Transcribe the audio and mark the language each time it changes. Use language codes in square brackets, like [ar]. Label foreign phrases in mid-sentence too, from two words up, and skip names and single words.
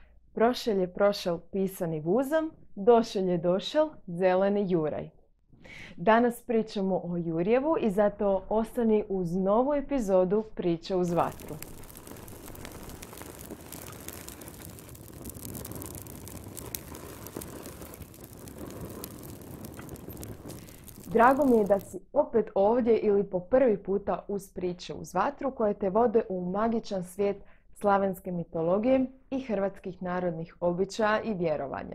[hr] Prošel je prošel pisani vuzom, došel je došel zeleni juraj. Danas pričamo o Jurjevu i zato ostani uz novu epizodu Priče uz vatru. Drago mi je da si opet ovdje ili po prvi puta uz Priče uz vatru koje te vode u magičan svijet slavenske mitologije i hrvatskih narodnih običaja i vjerovanja.